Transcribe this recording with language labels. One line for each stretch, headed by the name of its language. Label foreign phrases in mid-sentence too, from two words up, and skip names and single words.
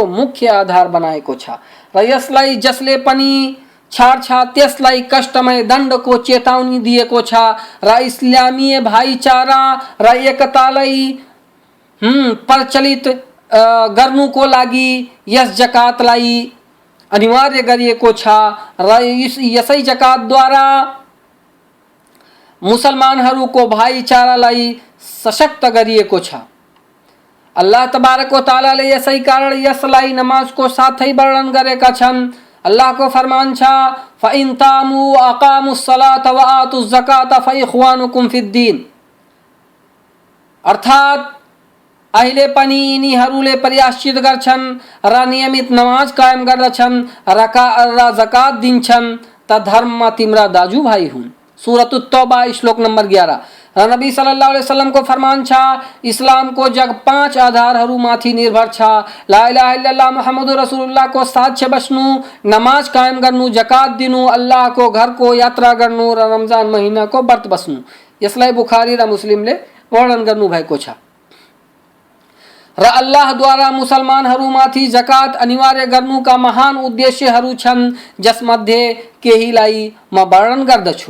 Nepali: मुख्य आधार बनाएको छ र यसलाई जसले पनि छाड्छ त्यसलाई कष्टमय दण्डको चेतावनी दिएको छ र इस्लामीय भाइचारा र एकतालाई प्रचलित गर्नुको लागि यस जकातलाई अनिवार्य गरिएको छ र यसै जकातद्वारा मुसलमानहरूको भाइचारालाई सशक्त गरिएको छ। अल्लाह
Arabic: تبارك وتعالى
Nepali: यसै कारण यसलाई नमाजको साथै वर्णन गरेका छन्। अल्लाहको फरमान छ
Arabic: فإن تابوا وأقاموا الصلاة وآتوا الزكاة فإخوانكم في الدين,
Nepali: अर्थात अहिले पनि यिनीहरूले प्रयासचित गर्छन् र नियमित नमाज कायम गर्दछन् र जकात दिन्छन् त धर्ममा तिम्रा दाजुभाइ हुन्। सूरत तौबा श्लोक नंबर 11। र नबी
Arabic: صلى الله عليه وسلم
Nepali: को फरमान छ इस्लाम को जग 5 आधारहरू माथि निर्भर छ।
Arabic: لا إله إلا الله محمد رسول الله
Nepali: को साक्ष्य बस्नु, नमाज कायम गर्नु, जकात दिनु, अल्लाह को घर को यात्रा गर्नु र रमजान महीना को व्रत बस्नु। यसलाई बुखारी र मुस्लिमले वर्णन गर्नु भएको छ। र अल्लाह द्वारा मुसलमानहरूमाथि जकात अनिवार्य गर्नुका महान उद्देश्यहरू छन् जसमध्ये केहीलाई म वर्णन गर्दछु।